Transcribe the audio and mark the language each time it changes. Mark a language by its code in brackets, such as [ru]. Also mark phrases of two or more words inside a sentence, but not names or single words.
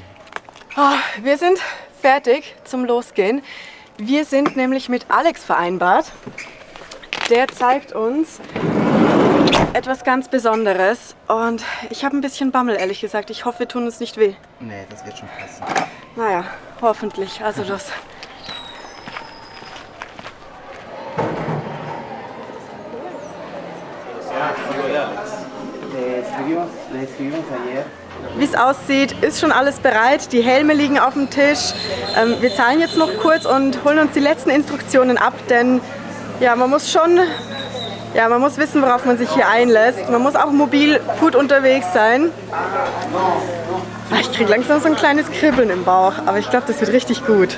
[de] Wir sind fertig zum Losgehen. Wir sind nämlich mit Alex vereinbart. Der zeigt uns etwas ganz Besonderes und ich habe ein bisschen Bammel, ehrlich gesagt. Ich hoffe, wir tun uns nicht weh. Nee, das wird schon passen. Naja, hoffentlich. Also los. [es] Le escribimos ayer. [de] Wie es aussieht, ist schon alles bereit. Die Helme liegen auf dem Tisch. Wir zahlen jetzt noch kurz und holen uns die letzten Instruktionen ab, denn ja, man muss wissen, worauf man sich hier einlässt. Man muss auch mobil gut unterwegs sein. Ich kriege langsam so ein kleines Kribbeln im Bauch, aber ich glaube, das wird richtig gut.